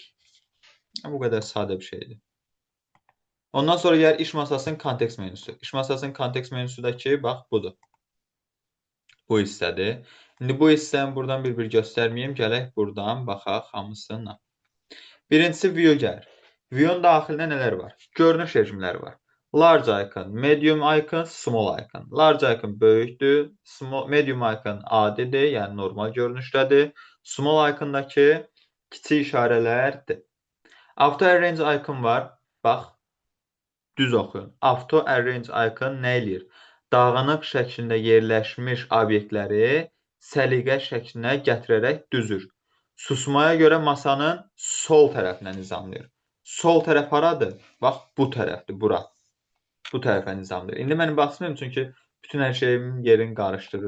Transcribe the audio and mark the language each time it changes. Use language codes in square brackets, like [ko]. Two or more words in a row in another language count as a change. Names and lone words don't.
[az] Bu qədər sadə bir şeydir. Ondan sonra gəlir iş masasının kontekst menüsü. İş masasının kontekst menüsüdəki, bax, budur. Bu hissədir. İndi bu hissəni buradan bir-bir göstərməyim. Gələk buradan baxaq hamısına. Birincisi view gəlir. View-nun daxilində nələr var? Görünüş rejimləri var. [en] Large icon, medium icon, small icon. Large icon [az] böyükdür, [en] medium icon [az] adidir, yəni normal görünüşdədir. [en] Small icondakı [az] kiçik işarələrdir. [en] Auto arrange icon [az] var. Bax, düz oxuyun. [en] Auto arrange icon [az] nə eləyir? Dağınıq şəklində yerləşmiş obyektləri səliqə şəklinə gətirərək düzür. Susmaya görə masanın sol tərəfinə nizamlayır. Sol tərəf haradır? Bax, bu tərəfdir, bura. Bu tərəfə nizamlayır. İndi mən basmayayım, çünki bütün hər şeyimin yerini qarışdırır.